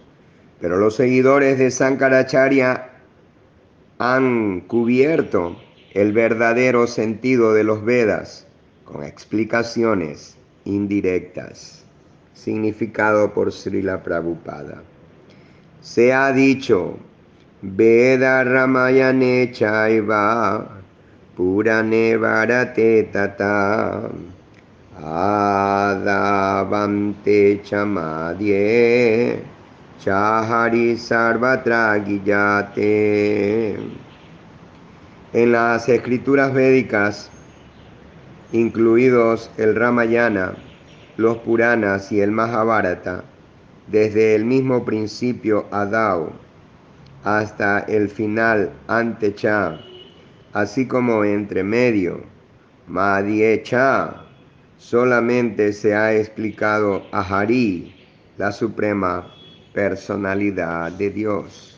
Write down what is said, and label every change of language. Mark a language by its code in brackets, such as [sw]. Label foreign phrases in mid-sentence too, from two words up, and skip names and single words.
[es] Pero los seguidores de Sankaracharya han cubierto el verdadero sentido de los Vedas con explicaciones indirectas. Significado por Srila Prabhupada. Se ha dicho, [sa] वेद रामायणे चैव पुराणे भारते तथा आदावन्ते चमध्ये चहरि सर्वत्र गीयते. [es] En las escrituras védicas, incluidos el Ramayana, los Puranas y el Mahabharata, desde el mismo principio Adau hasta el final Antecha, así como entre medio Madhyecha, solamente se ha explicado a Hari, la suprema personalidad de Dios.